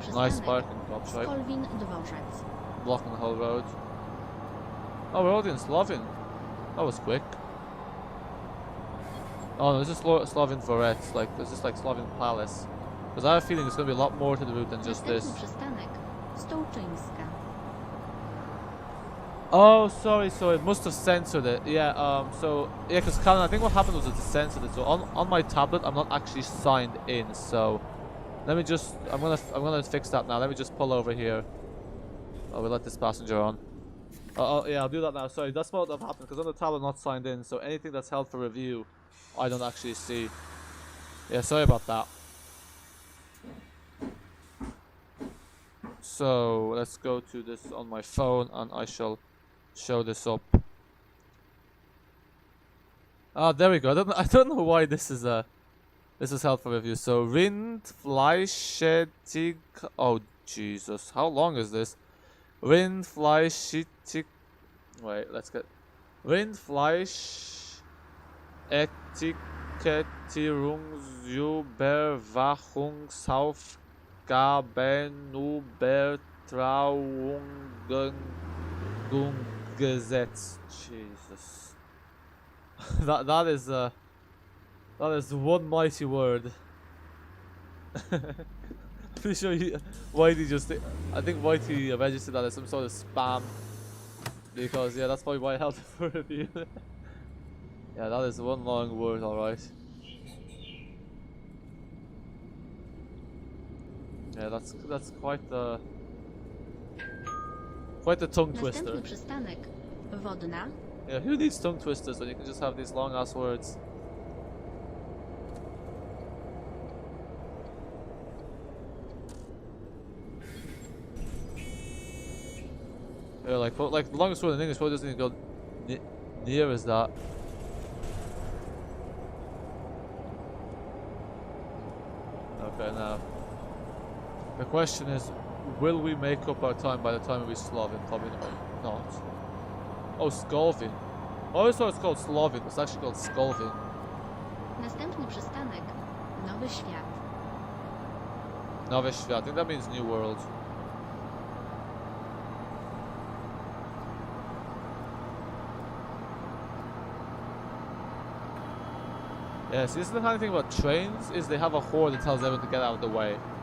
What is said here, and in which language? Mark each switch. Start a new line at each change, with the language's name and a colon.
Polish: przystanek
English: parking drops, right?
Polish: Skolwin Dworzec.
English: Blocking the whole road. Oh, we're already in Slovin. That was quick. Oh no, this is Slovin Dvorec, like, this is like Slovin Palace. Because I have a feeling there's going to be a lot more to the route than just this.
Polish: Następny przystanek Stołczyńska.
English: Oh, sorry, so it must have censored it. Yeah, so, yeah, because Callan, I think what happened was it censored it. So on my tablet, I'm not actually signed in, so let me just, I'm gonna fix that now. Let me just pull over here. Oh, we'll let this passenger on. Oh, yeah, I'll do that now. Sorry, that's what would have happened, because on the tablet I'm not signed in, so anything that's held for review, I don't actually see. Yeah, sorry about that. So let's go to this on my phone and I shall show this up. Ah, there we go. I don't know why this is held for review. So Rindfleischethik. Oh Jesus, how long is this? Rindfleischethik. Wait, let's get Rindfleischetikettierungsübertragungsgesetz. Jesus. that is one mighty word. Pretty sure Whitey I think Whitey registered that as some sort of spam. Because yeah, that's probably why I held it for review. Yeah, that is one long word, alright. Yeah, that's quite the tongue twister.
Polish: Następny przystanek Wodna.
English: Yeah, who needs tongue twisters when you can just have these long ass words? Yeah, like the longest word in English probably doesn't even go near as that. Okay, now the question is, will we make up our time by the time we reach Slovin? Probably not. Oh, Skolvin. I always thought it's called Slovin. It's actually called Skolvin.
Polish: Następny przystanek Nowy Świat.
English: Nowy Świat. I think that means New World. Yeah, see, this is the kind of thing about trains, is they have a horn that tells everyone to get out of the way.